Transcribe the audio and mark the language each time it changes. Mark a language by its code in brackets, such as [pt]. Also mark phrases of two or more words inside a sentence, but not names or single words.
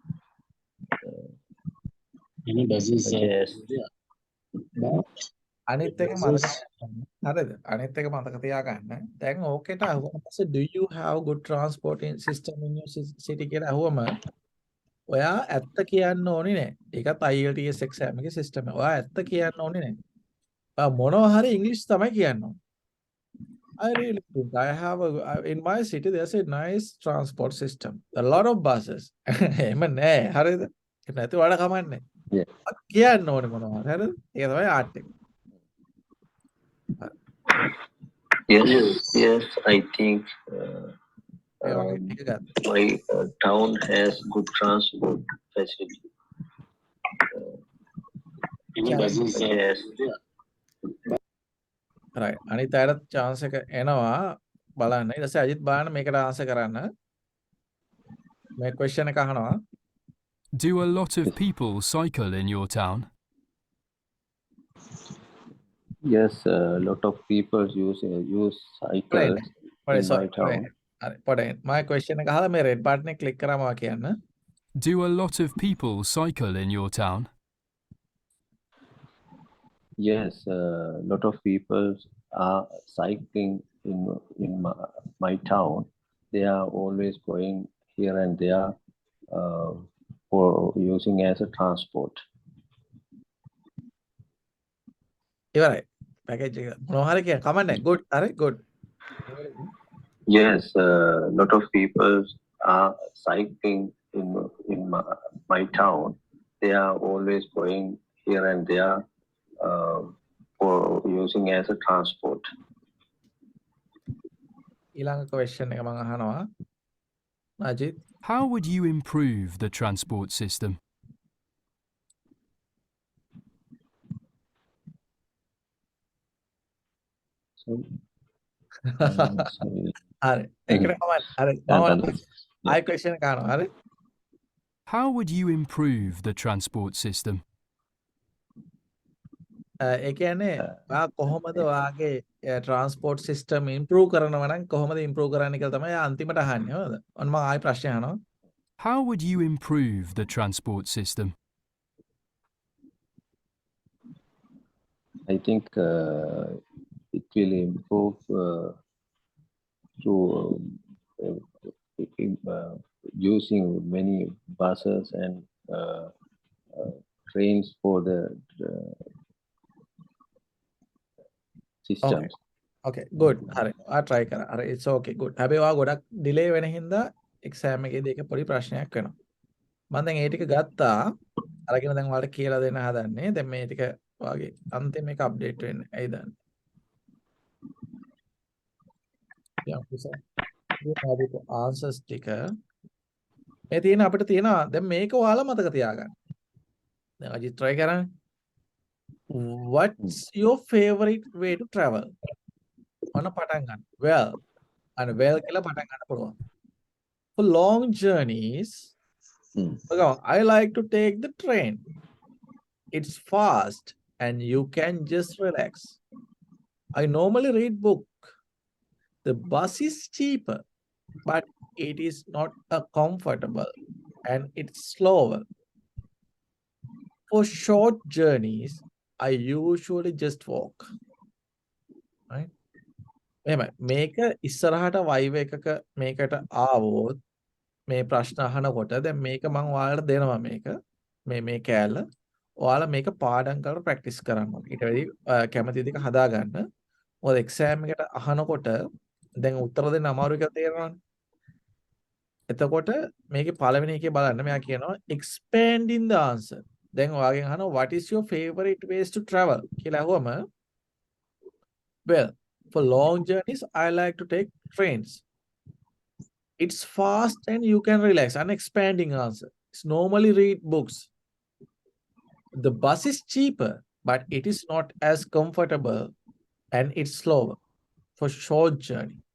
[en] Any buses? Yes. [si] අනිත් එක මතක හරිද? අනිත් එක මතක තියාගන්න. දැන් ඕකේට අහුවම පස්සේ [en] do you have good transporting system in your city [si] කියලා අහුවම ඔයා ඇත්ත කියන්න ඕනේ නෑ. ඒකත් [en] IELTS exam [si] එකේ system එක. ඔයා ඇත්ත කියන්න ඕනේ නෑ. ඔයා මොනවා හරි ඉංග්‍රීසි තමයි කියන්න ඕනේ. [en] I really think I have in my city there's a nice transport system. A lot of buses. [si] එහෙම නෑ. හරිද? ඒක නැති වඩා කමන්නේ. කියන්න ඕනේ මොනවා හරි. හරිද? ඒක තමයි ආර්ට් එක. [en] Yes, I think my town has good transport facility. Any buses? Yes. right. [si] අනිත් අයට chance එක එනවා බලන්න. ඊට පස්සේ අජිත් බලන්න මේකට answer කරන්න. මේ question එක අහනවා. [en] Do a lot of people cycle in your town? Yes, a lot of people use cycles in my town. [si] හරි පොඩ්ඩක් [en] my question [si] එක අහලා මේ [en] red button [si] එක click කරාම ඔයා කියන්න. [en] Do a lot of people cycle in your town? Yes, lot of people are cycling in my town. They are always going here and there for using as a transport. [si] ඉවරයි. පැකේජ් එක. මොනවා හරි කියන්න. කමක් නැහැ. good. හරි good. [en] Yes, lot of people are cycling in my town. They are always going here and there for using as a transport. [si] ඊළඟ question එක මම අහනවා. අජිත්. [en] How would you improve the transport system? Sorry. [si] හරි. ඒකට කමක්. හරි. මම ආයි question එක අහනවා. හරි. [en] How would you improve the transport system? [si] ඒ කියන්නේ ඔයා කොහොමද ඔයාගේ [en] transport system improve [si] කරනවා නම් කොහොමද improve කරන්න කියලා තමයි අන්තිමට අහන්නේ. හරිද? ඔන්න මම ආයි ප්‍රශ්නය අහනවා. [en] How would you improve the transport system? I think it will improve through using many buses and trains for the systems. Okay, good. [si] හරි. ඔයා try කරා. හරි, [en] it's okay, good. [si] හැබැයි ඔයා ගොඩක් delay වෙන හින්දා exam එකේදී ඒක පොඩි ප්‍රශ්නයක් වෙනවා. මම දැන් ඒ ටික ගත්තා. අරගෙන දැන් ඔයාලට කියලා දෙන්න හදන්නේ. දැන් මේ ටික ඔයාගේ අන්තිම එක update වෙන්නේ. ඇයි දන්නේ? යම් answers ටික මේ තියෙන අපිට තියෙනවා. දැන් මේක ඔයාලා මතක තියාගන්න. දැන් අජිත් try කරන්නේ. [en] What's your favorite way to travel? [si] ඔන්න පටන් ගන්න. [en] Well, and well [si] කියලා පටන් ගන්න පුළුවන්. [en] For long journeys, I like to take the train. It's fast and you can just relax. I normally read book. The bus is cheaper, but it is not comfortable and it's slower. For short journeys, I usually just walk. Right? [si] එහෙමයි. මේක ඉස්සරහට වයිව් එකක මේකට ආවොත් මේ ප්‍රශ්න අහනකොට දැන් මේක මම ඔයාලට දෙනවා මේක මේ කෑල්ල. ඔයාලා මේක පාඩම් කරලා ප්‍රැක්ටිස් කරන්න ඕනේ. ඊට වැඩි කැමති දෙයක හදා ගන්න. මොකද එක්සෑම් එකට අහනකොට දැන් උත්තර දෙන්න අමාරු කියලා තේරෙනවනේ. එතකොට මේකේ පළවෙනි එකේ බලන්න මෙයා කියනවා [en] expanding the answer. [si] දැන් ඔයාගෙන් අහනවා [en] what is your favorite ways to travel [si] කියලා අහුවම [en] well, for long journeys I like to take trains. It's fast and you can relax. An expanding answer. It's normally read books. The bus is cheaper, but it is not as comfortable and it's slower for short journey.